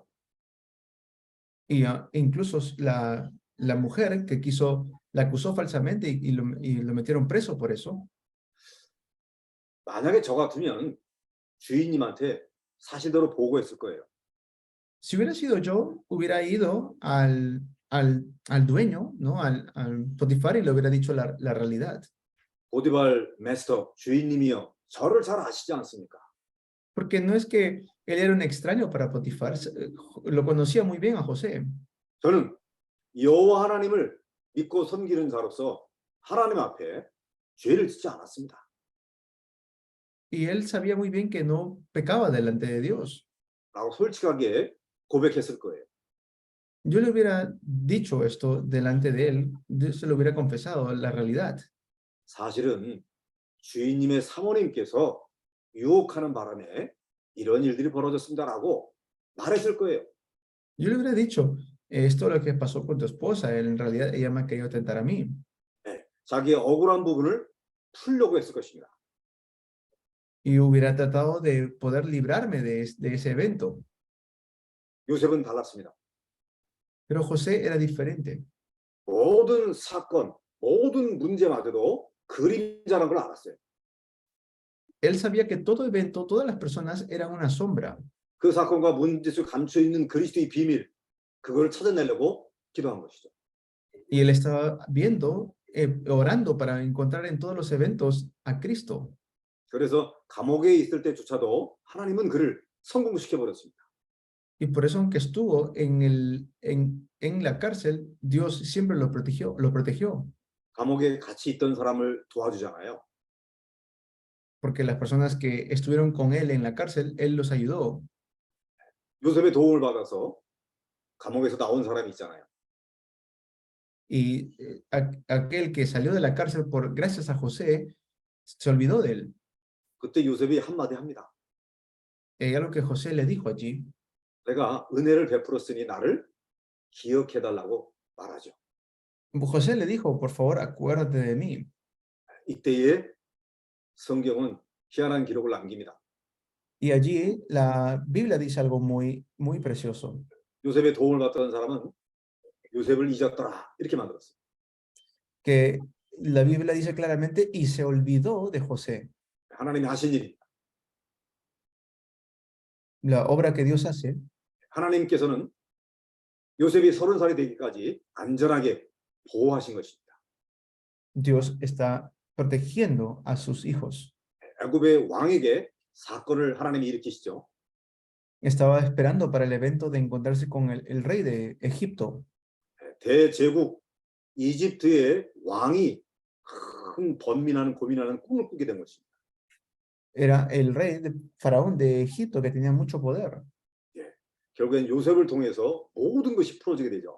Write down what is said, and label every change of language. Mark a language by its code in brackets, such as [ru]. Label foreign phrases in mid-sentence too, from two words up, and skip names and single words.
[es] Y incluso la mujer que la acusó falsamente y lo metieron preso por eso. [ko] 만약에 저 같으면 주인님한테 사실대로 보고했을 거예요. [es] Si hubiera sido yo, hubiera ido al dueño, ¿no? Al Potifar y le hubiera dicho la realidad. [ko] 보디발 마스터 주인님이요, 저를 잘 아시지 않습니까? [es] Porque no es que él era un extraño para Potifar, lo conocía muy bien a José. [ko] 저는 여호와 하나님을 믿고 섬기는 자로서 하나님 앞에 죄를 짓지 않았습니다. [es] Y él sabía muy bien que no pecaba delante de Dios. [ko] 라고 솔직하게 고백했을 거예요. [es] Yo le hubiera dicho esto delante de él, yo se lo hubiera confesado, la realidad. [ko] 사실은 주인님의 사모님께서 유혹하는 바람에 이런 일들이 벌어졌습니다라고 말했을 거예요. [es] Yo le hubiera dicho, esto es lo que pasó con tu esposa, en realidad ella me ha querido tentar a mí. [ko] 네, 자기의 억울한 부분을 풀려고 했을 것입니다. [es] Y hubiera tratado de poder librarme de ese evento. [ko] 요셉은 달랐습니다. [es] Pero José era diferente. [ko] 모든 사건, 모든 문제마저도 그림자라는 걸 알았어요. [es] Él sabía que todo evento, todas las personas eran una sombra. [ko] 그 사건과 문제 속에 감춰 있는 그리스도의 비밀, 그걸 찾아내려고 기도한 것이죠. [es] Y él estaba viendo, orando para encontrar en todos los eventos a Cristo. [ko] 그래서 감옥에 있을 때조차도 하나님은 그를 성공시켜 버렸습니다. [es] Y por eso, aunque estuvo en la cárcel, Dios siempre lo protegió. [ko] 감옥에 같이 있던 사람을 도와주잖아요. [es] Porque las personas que estuvieron con él en la cárcel, él los ayudó. [ko] 요셉의 도움을 받아서 감옥에서 나온 사람이 있잖아요. [es] Y aquel que salió de la cárcel gracias a José, se olvidó de él. [ko] 그때 요셉이 한마디 합니다. [es] Y algo que José le dijo allí, [ko] 내가 은혜를 베풀었으니 나를 기억해달라고 말하죠. [es] José le dijo, por favor, acuérdate de mí. [ko] 이때에 성경은 희한한 기록을 남깁니다. [es] Y allí la Biblia dice algo muy, muy precioso. [ko] 요셉의 도움을 받던 사람은 요셉을 잊었더라 이렇게 만들었어요. [es] Que la Biblia dice claramente, y se olvidó de José. [ko] 하나님이 하신 일입니다. [es] La obra que Dios hace, [ko] 하나님께서는 요셉이 30살이 되기까지 안전하게 보호하신 것입니다. [es] Dios está protegiendo a sus hijos. [ko] 애굽의 왕에게 사건을 하나님이 일으키시죠. [es] Estaba esperando para el evento de encontrarse con el rey de Egipto. [ko] 대제국 이집트의 왕이 큰 번민하는 고민하는 꿈을 꾸게 된 것입니다. [es] Era el rey faraón de Egipto que tenía mucho poder. [ko] 결국엔 요셉을 통해서 모든 것이 풀어지게 되죠.